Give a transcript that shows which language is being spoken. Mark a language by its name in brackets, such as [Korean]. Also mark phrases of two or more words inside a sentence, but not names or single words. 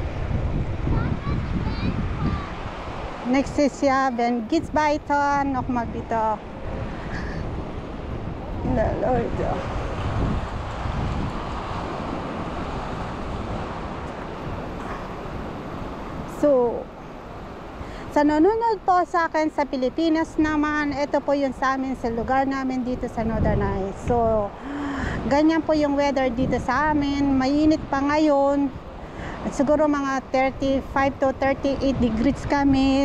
[German] Nächstes Jahr, wenn geht's weiter, nochmal bitte. Leute. [Filipino] So, sa nanonood po sa akin sa Pilipinas naman, ito po yung sa amin sa lugar namin dito sa Northern Ice. So, ganyan po yung weather dito sa amin. Mainit pa ngayon. At siguro mga 35 to 38 degrees kami.